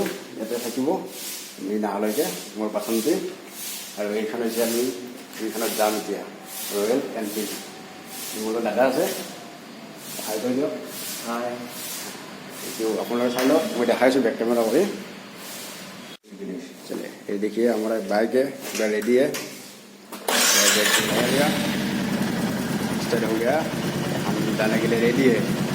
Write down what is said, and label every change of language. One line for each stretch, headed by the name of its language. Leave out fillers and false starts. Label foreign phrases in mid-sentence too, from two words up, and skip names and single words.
Assamese: ইয়াতে থাকিব আমি নাহালৈকে মোৰ পাচনটি। আৰু এইখন হৈছে আমি এইখনত যাম এতিয়া, ৰয়েল এনফিল্ড। মোৰ দাদা আছে, হাই কৰি দিয়ক। হাই। এইটো আপোনালোকে চাই লওক, মই দেখাইছোঁ বেক কেমেৰা কৰি।
Hindi: चलिए ये देखिए हमारा बाइक है, पूरा रेडी है। नया गया स्टार्ट हो गया, हम जाने के लिए रेडी है।